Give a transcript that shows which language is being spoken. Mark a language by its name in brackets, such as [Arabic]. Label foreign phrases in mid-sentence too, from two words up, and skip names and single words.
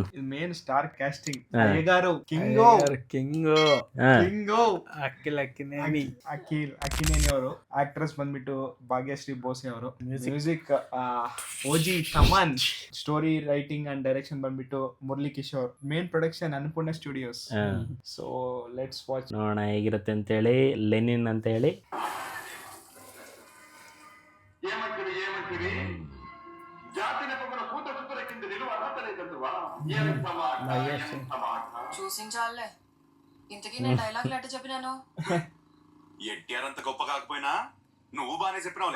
[English] main star casting [Kannada] ಅಕ್ಕಿನೇನಿ ಅವರು. ಆಕ್ಟ್ರೆಸ್ ಬಂದ್ಬಿಟ್ಟು ಭಾಗ್ಯಶ್ರೀ ಬೋಸೆ ಅವರು. ಮ್ಯೂಸಿಕ್ ಓಜಿ ತಮನ್. [English] story writing and direction [Kannada] ಬಂದ್ಬಿಟ್ಟು ಮುರಳಿ ಕಿಶೋರ್. [English] main production [Kannada] ಅನ್ನಪೂರ್ಣ ಸ್ಟುಡಿಯೋಸ್. [English] so let's watch, [Kannada] ನೋಡೋಣ ಹೇಗಿರುತ್ತೆ ಅಂತ ಹೇಳಿ. ಲೆನಿನ್ ಅಂತ ಹೇಳಿ [Telugu] చూసించాలే ఇంతకీ నేను డైలాగ్ లెటర్ చెప్పినాను. ఎట్టారంత గొప్ప కాకపోయినా నువ్వు బానే చెప్పినావులే.